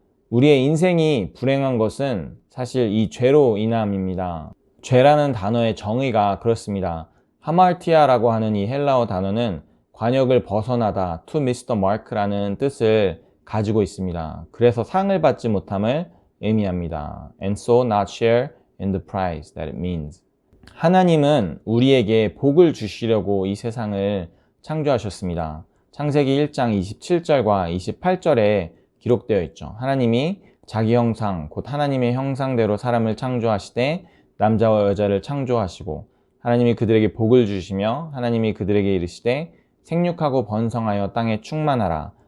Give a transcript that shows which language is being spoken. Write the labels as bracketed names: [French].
[Korean] 우리의 인생이 불행한 것은 사실 이 죄로 인함입니다. 죄라는 단어의 정의가 그렇습니다. 하말티아라고 하는 이 헬라어 단어는 관역을 벗어나다, [English] to miss the mark [Korean] 라는 뜻을 가지고 있습니다. 그래서 상을 받지 못함을 의미합니다. [English] And so not share in the prize that it means. [Korean] 하나님은 우리에게 복을 주시려고 이 세상을 창조하셨습니다. 창세기 1장 27절과 28절에 기록되어 있죠. 하나님이 자기 형상, 곧 하나님의 형상대로 사람을 창조하시되 남자와 여자를 창조하시고 하나님이 그들에게 복을 주시며 하나님이 그들에게 이르시되 생육하고 번성하여 땅에 충만하라.